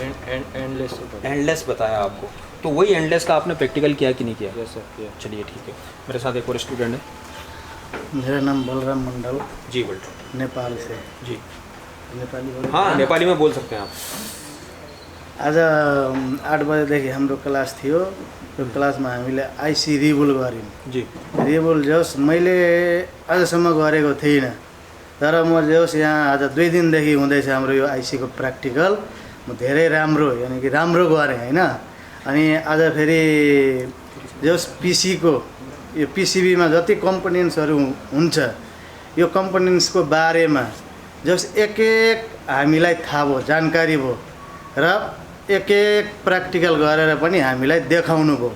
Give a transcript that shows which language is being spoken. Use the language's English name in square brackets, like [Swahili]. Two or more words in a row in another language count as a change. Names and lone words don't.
[Hindi] एंडलेस बताया आपको। तो वही एंडलेस का आपने प्रैक्टिकल किया कि नहीं किया? चलिए ठीक है। मेरे साथ एक और स्टूडेंट है। मेरा नाम बलराम मंडल जी, बोल नेपाल से जी। नेपाली हाँ, नेपाली में बोल सकते हैं आप। [Nepali] आज 8 बजेदेखि हाम्रो क्लास थियो। त्यो क्लासमा हामीले [English] IC reball [Nepali] गऱ्यौँ जी। रिबुल जस मैले आजसम्म गरेको थिइनँ, तर म जस यहाँ आज 2 दिनदेखि हुँदैछ हाम्रो यो आइसीको प्र्याक्टिकल। म धेरै राम्रो, यानि कि राम्रो गरेँ होइन। अनि आज फेरि जस पिसीको यो पिसिबीमा जति कम्पोनेन्ट्सहरू हुन्छ, यो कम्पोनेन्ट्सको बारेमा जस एक एक हामीलाई थाहा भयो, जानकारी भयो, र एक एक प्र्याक्टिकल गरेर पनि हामीलाई देखाउनु भयो।